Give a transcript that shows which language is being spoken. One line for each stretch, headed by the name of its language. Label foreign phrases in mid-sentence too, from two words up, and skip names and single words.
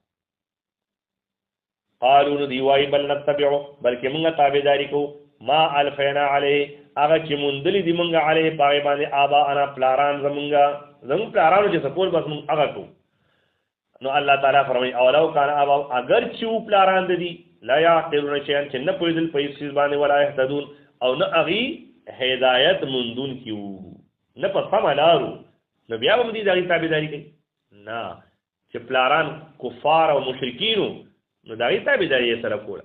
Pashto: قالوا نو دی وایي
Arabic: بل نتبعو
Pashto: بلکې موږ تابعداري کوو
Arabic: ما الفینا علیه
Pashto: هغه چې موندلي دي موږ علیه په هغې باندې آباءنا پلاران زموږ پلارانو چې څه کول بس موږ هغه کوو. نو الله تعالی فرمایي
Arabic: اولو کان آباء
Pashto: اگر چې و پلاران د دي
Arabic: لا یعقلون شیئا
Pashto: چې نه پوهېدل په هېڅ څیز باندې
Arabic: ولا یهتدون
Pashto: او نه هغې هدایت موندونکي وو نه په سمه لارو. نو بیا به دې د هغې تابعداري کوي نه چې پلاران کفار او مشرکینو نو د هغې تابعداري یې سره کوله.